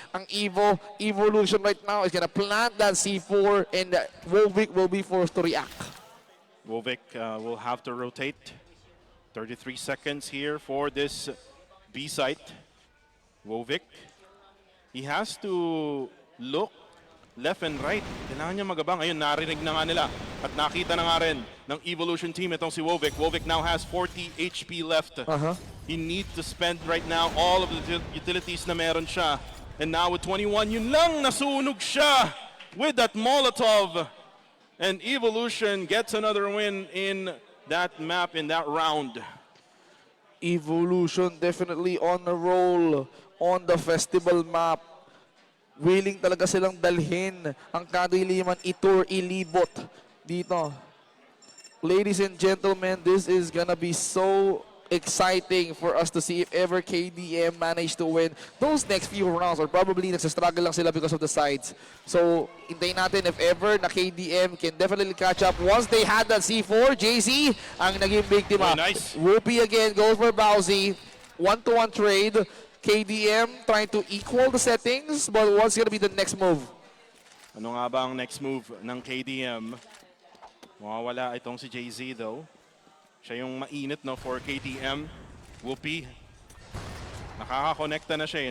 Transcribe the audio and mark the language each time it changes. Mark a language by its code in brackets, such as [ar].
[en] Ang Evolution right now is gonna plant that C4 and Wovic will be forced to react. Wovic will have to rotate. 33 seconds here for this B site. Wovic, he has to look left and right. [tl] Kailangan niya magabang. Ayun, narinig na nga nila. At nakita na nga rin ng Evolution team itong si Wovic. [en] Wovic now has 40 HP left. He needs to spend right now all of the utilities [tl] na meron siya. [en] And now with 21, [tl] yun lang, nasunog siya [en] with that Molotov. And Evolution gets another win in that map, in that round. Evolution definitely on a roll on the festival map. [tl] Willing talaga silang dalhin ang Kadiliman itour ilibot dito. [en] Ladies and gentlemen, this is gonna be so exciting for us to see if ever KDM manage to win those next few rounds, or probably [tl] nagsastruggle lang sila [en] because of the sides. [tl] So, hintayin natin if ever na KDM [en] can definitely catch up. Once they had that C4, [tl] JC ang naging biktima. [en] Oh, nice. Whoopi again goes for Bowsy. 1-to-1 trade. KDM trying to equal the settings, but what's gonna be the next move? [tl] Ano nga ba ang next move ng KDM? Mawawala itong si JZ though. Siya yung mainit no for KDM. Whoopi. Nakaka-connecta na siya eh.